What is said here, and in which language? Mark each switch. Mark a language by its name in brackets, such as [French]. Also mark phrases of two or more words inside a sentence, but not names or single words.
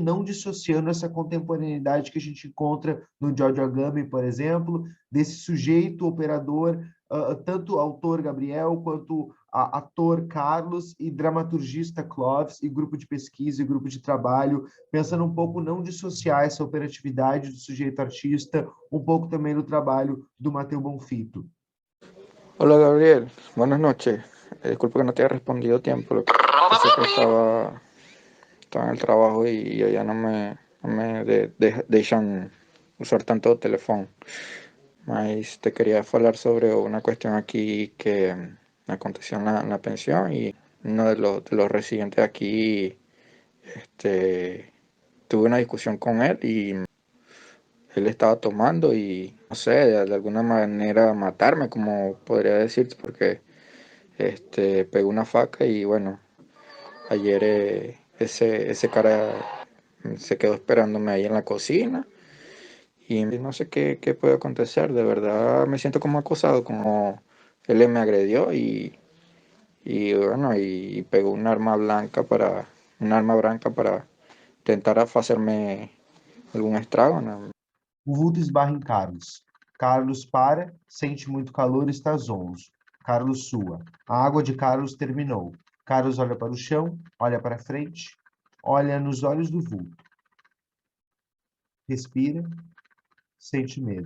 [Portuguese] não dissociando essa contemporaneidade que a gente encontra no Giorgio Agamben, por exemplo, desse sujeito operador, tanto autor Gabriel, quanto ator Carlos, e dramaturgista Clóvis, e grupo de pesquisa e grupo de trabalho, pensando um pouco não dissociar essa operatividade do sujeito artista, um pouco também no trabalho do Mateu Bonfito. [Spanish] Hola Gabriel, buenas noches. Disculpa que no te haya respondido a tiempo, lo que pasa es que estaba en el trabajo y allá no me [Portuguese] deixam usar tanto o telefone. Mas te queria falar [Spanish] sobre una cuestión aquí que aconteció en la pensión, y uno de los residentes aquí, tuve una discusión con él y él estaba tomando y no sé, de alguna manera matarme, como podría decir, porque pegó una faca y bueno, ayer ese cara se quedó esperándome ahí en la cocina y no sé qué puede acontecer. De verdad me siento como acosado, como él me agredió y bueno, y pegó un arma blanca para tentar hacerme [Portuguese] algum estrago, [Spanish] né? [Portuguese] O vulto esbarra em Carlos. Carlos para, sente muito calor e está zonzo. Carlos sua. A água de Carlos terminou. Carlos olha para o chão, olha para frente, olha nos olhos do vulto. Respira, sente medo.